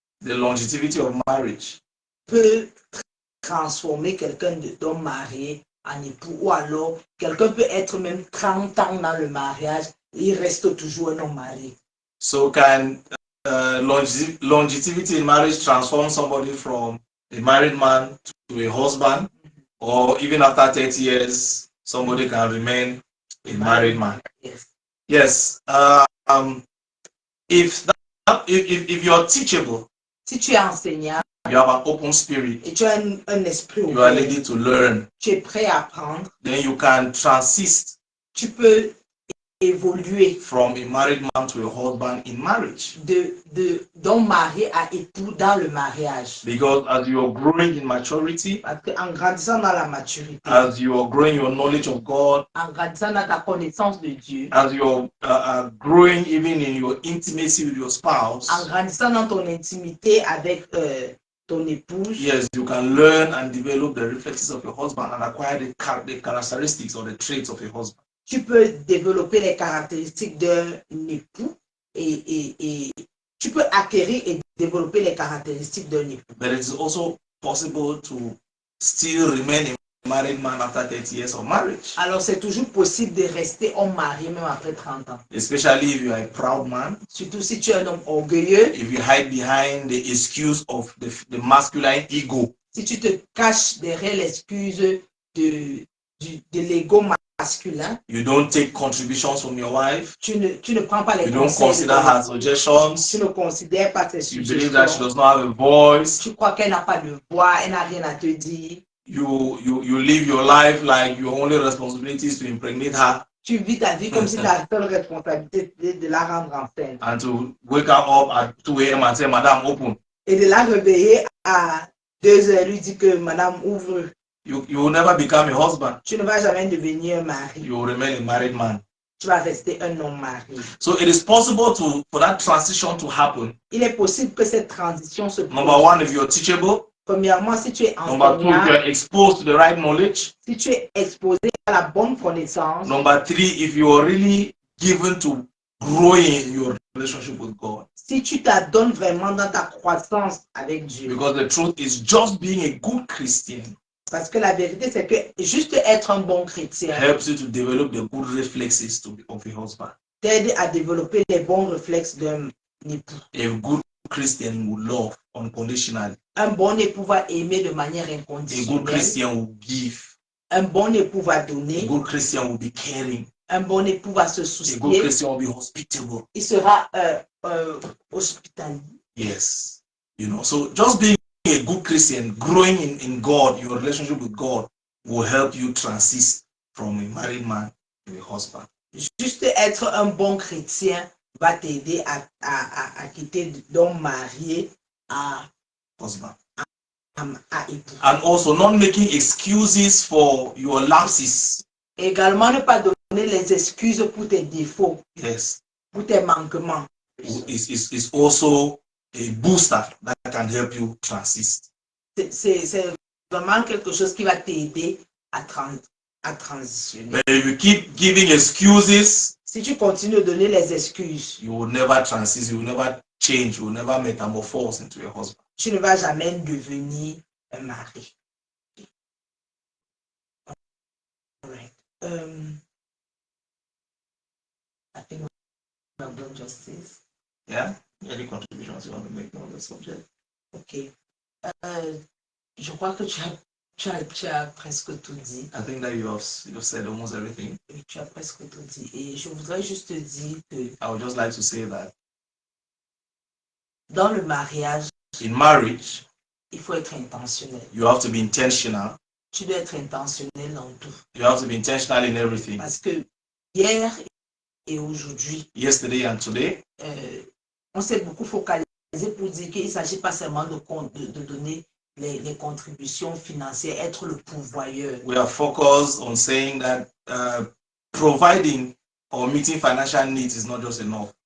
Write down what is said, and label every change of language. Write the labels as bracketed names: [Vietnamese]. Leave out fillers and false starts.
[English] the longevity of marriage [French] peut transformer quelqu'un d'homme marié en époux, ou alors quelqu'un peut être même 30 ans dans le mariage et il reste toujours un homme marié. [English] So can longevity in marriage transform somebody from a married man to a husband, or even after 30 years, somebody can remain a married man? Yes. Yes. If you're teachable, [French] Si tu es enseignant [English] you have an open spirit, [French] et tu as un esprit [English] you are [French] ouvert, [English] ready to learn, [French] tu es prêt à apprendre, [English] then you can transist [French] tu peux évoluer [English] from a married man to a husband in marriage. [French] d'homme marié à époux dans le mariage. [English] Because as you are growing in maturity, [French] Parce qu'en grandissant dans la maturité, [English] as you are growing your knowledge of God, [French] en grandissant dans ta connaissance de Dieu, [English] as you are growing even in your intimacy with your spouse, [French] en grandissant dans ton intimité avec ton épouse, [English] yes, you can learn and develop the reflexes of your husband and acquire the characteristics or the traits of a husband. [French] tu peux développer les caractéristiques d'un époux et tu peux acquérir et développer les caractéristiques d'un époux. [English] But it is also possible to still remain a married man after 30 years of marriage. [French] Alors c'est toujours possible de rester homme marié même après 30 ans. [English] Especially if you are a proud man. [French] Surtout si tu es un homme orgueilleux. [English] If you hide behind the excuse of the masculine ego. [French] Si tu te caches derrière l'excuse de l'ego masculin. [English] You don't take contributions from your wife. [French] Tu ne prends pas les [English] You don't consider her suggestions. [French] Tu ne considères pas ses suggestions. [English] You believe that she does not have a voice. [French] Tu crois qu'elle n'a pas de voix, elle n'a rien à te dire. [English] You live your life like your only responsibility is to impregnate her. [French] Tu vis ta vie comme si ta seule responsabilité était de la rendre enceinte. [English] And to wake her up at 2 a.m. and say, Madame, open. [French] Et de la réveiller à 2 heures, lui dire que Madame ouvre. [English] You will never become a husband. [French] Tu ne vas jamais devenir un mari. [English] You will remain a married man. [French] Tu vas rester un homme marié. [English] So it is possible for that transition to happen. [French] Il est possible que cette transition se produise. [English] Number one, if you're teachable. [French] Premièrement, si tu es enseignant. [English] Number two, if you're exposed to the right knowledge. [French] Si tu es exposé à la bonne connaissance. [English] Number three, if you are really given to growing your relationship with God. [French] Si tu t'adonnes vraiment dans ta croissance avec Dieu. [English] Because the truth is just being a good Christian. [French] Parce que la vérité, c'est que juste être un bon chrétien [English] helps you to develop the good reflexes of a husband. [French] T'aide à développer les bons réflexes d'un époux. [English] A good Christian will love unconditionally. [French] Un bon époux va aimer de manière [English] A [French] inconditionnelle. [English] good Christian will give. [French] Un bon époux va donner. [English] A good Christian will be caring. [French] Un bon époux va se soucier. [English] A good Christian will be hospitable. [French] Il sera hospitalier. [English] Yes. You know, so just being a good Christian, growing in God, your relationship with God will help you transit from a married man to a husband. [French] Juste être un bon chrétien va t'aider à quitter d'homme marié à [English] husband. [French] À époux. [English] And also not making excuses for your lapses. [French] Également ne pas donner les excuses pour tes défauts. [English] Yes. [French] Pour tes manquements. [English] Is also a booster that can help you transit. [French] C'est vraiment quelque chose qui va t'aider à transitionner. [English] But if you keep giving excuses, [French] si tu continues de donner les excuses, [English] you will never transit, you will never change, you will never metamorphose into a husband. [French] Tu ne vas jamais devenir un mari. [English] All right. I think we have done justice. Yeah. Any contributions you want to make on the subject? Ok. [French] Je crois que tu as presque tout dit. [English] I think that you've said almost everything. [French] Tu as presque tout dit. Et je voudrais juste dire que [English] I would just like to say that [French] dans le mariage, [English] in marriage, [French] il faut être intentionnel. [English] You have to be intentional. [French] Tu dois être intentionnel dans tout. [English] You have to be intentional in everything. [French] Parce que hier et aujourd'hui, [English] yesterday and today, [French] on s'est beaucoup focalisé pour dire qu'il ne s'agit pas seulement de donner les contributions financières, être le pourvoyeur. [English] We are focused on saying that providing or meeting financial needs is not just enough.